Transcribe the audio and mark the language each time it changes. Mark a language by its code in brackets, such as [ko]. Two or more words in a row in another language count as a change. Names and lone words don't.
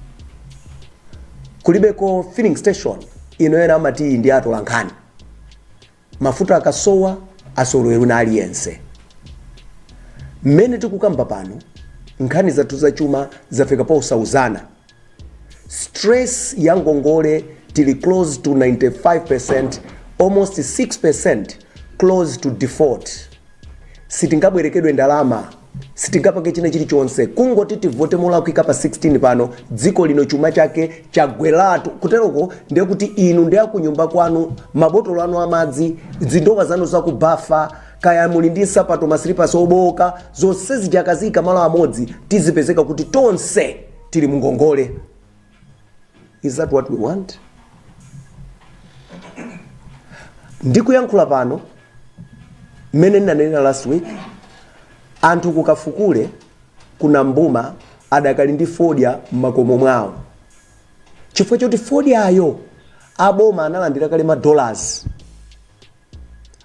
[ny] Kulibeko filling station inoyera amati ndi atolankhani. Mafuta akasowa asolowe wina aliyense. Mmene tikukamba pano nkhani zathu zachuma zafika pa usauzana. Stress ya ngongole tili [en] close to 95%, almost 6% close to default. [ny] Sitingabwerekedwe ndalama, sitingapange china chilichonse, kungoti tivote molakwika pa 16 pano dziko lino chuma chake chagwelatu. Kuteroko ndiye kuti inu ndiye kunyumba kwanu mabotolo anu amadzi, zindowa zanu zakubafa, kaya muli ndi sapato maslippers oboka, zonse zijakazika malo amodzi tizipezeka kuti tonse tili mungongole. [en] Is that what we want? [ny] Ndikuyankhula pano mmene nanena [en] last week [ny] anthu kukafukule kuna mbuma adakali ndi fodya m'makomo mwawo. Chifukwa choti fodya ayo aboma analandira kale $.